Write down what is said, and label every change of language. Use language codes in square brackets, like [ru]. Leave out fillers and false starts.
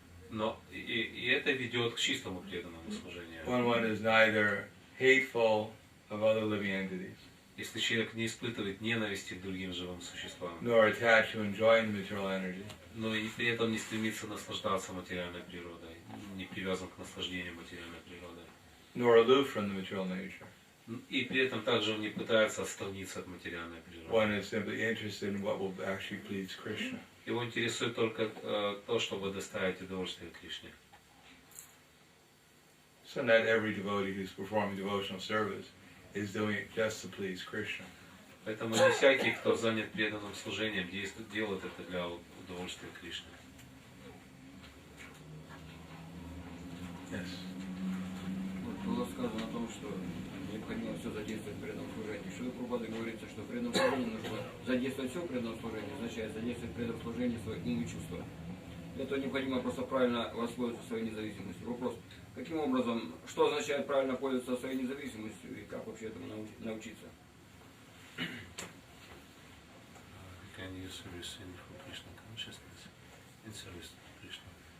[ru] Но и это ведет к чистому преданному служению. [en] When one is neither hateful of other living entities, [ru] Если человек не испытывает ненависти к другим живым существам, [en] nor attached to enjoying material energy, [ru] но и при этом не стремится наслаждаться материальной природой, не привязан к наслаждению материальной природой, [en] nor aloof from the material nature. [ru] и при этом также он не пытается отстраниться от материальной природы. [en] One is simply interested in what will actually please Krishna. [ru] Его интересует только то, чтобы доставить удовольствие Кришне. [en] So not every devotee who's performing devotional service is doing it just to please Krishna. [ru] Поэтому не всякий, кто занят преданным служением, делает это для удовольствия Кришны. [en] Yes. [ru] Было сказано о том, что необходимо все задействовать в преданном служении. Что в Прабхупаде говорится, что в преданном служении нужно задействовать все в преданном служении, означает задействовать в преданном служении свои ум и чувства. Для этого необходимо просто правильно воспользоваться своей независимостью. Вопрос, каким образом, что означает правильно пользоваться своей независимостью и как вообще этому научиться? [en] Can you service in for Krishna consciousness in service to Krishna?